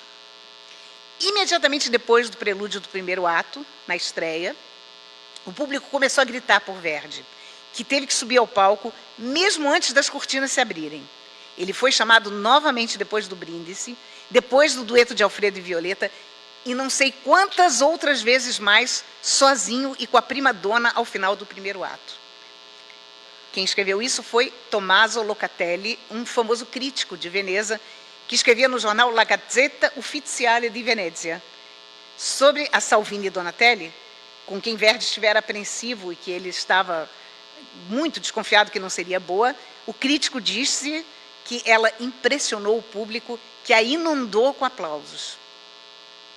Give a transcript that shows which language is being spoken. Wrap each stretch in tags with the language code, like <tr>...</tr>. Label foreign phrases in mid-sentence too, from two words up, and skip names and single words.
<pt>Imediatamente depois do prelúdio do primeiro ato, na estreia, o público começou a gritar por Verdi, que teve que subir ao palco mesmo antes das cortinas se abrirem. Ele foi chamado novamente depois do Brindisi, depois do dueto de Alfredo e Violeta, e não sei quantas outras vezes mais, sozinho e com a prima-donna ao final do primeiro ato. Quem escreveu isso foi Tommaso Locatelli, um famoso crítico de Veneza, que escrevia no jornal La Gazzetta Ufficiale di Venezia. Sobre a Salvini Donatelli, com quem Verdi estivera apreensivo e que ele estava muito desconfiado que não seria boa, o crítico disse que ela impressionou o público, que a inundou com aplausos.</pt>